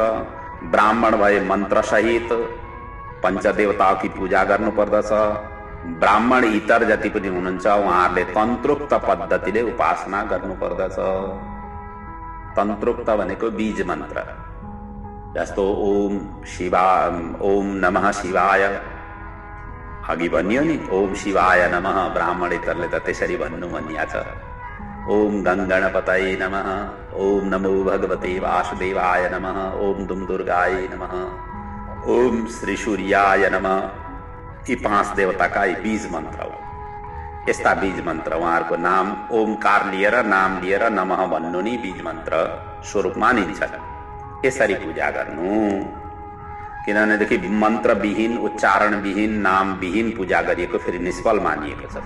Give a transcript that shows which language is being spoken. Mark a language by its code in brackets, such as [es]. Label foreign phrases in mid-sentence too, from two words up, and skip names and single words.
[ne] ब्राह्मण भए मन्त्र सहित पञ्चदेवताकी पूजा गर्नुपर्दछ। ब्राह्मण इतर जति पनि हुनुहुन्छ उहाँहरूले तन्त्रोक्त पद्धतिले उपासना गर्नुपर्दछ। तन्त्रोक्त भनेको बीज मन्त्र, जस्तो [sa] ओम नमः शिवाय [ne] अघि भनियो नि, [sa] ओम शिवाय नमः। [ne] ब्राह्मणेतरले त त्यसरी भन्नु भनिया छ। [sa] ओम गङ्गणपतये नमः, ओम नमो भगवते वासुदेवाय नमः, ओम दुर्गाय नमः, ओम श्री सूर्याय नमः। [ne] यी 5 देवताका यी बीज मन्त्र हो। यस्ता बीज मन्त्र उहाँहरूको नाम ओमकार लिएर नाम लिएर नमः भन्नु नि बीज मन्त्र स्वरूप मानिन्छ। यसरी पूजा गर्नु, किनभनेदेखि मन्त्रविहीन, उच्चारणविहीन, नामविहीन पूजा गरिएको फेरि निष्फल मानिएको छ।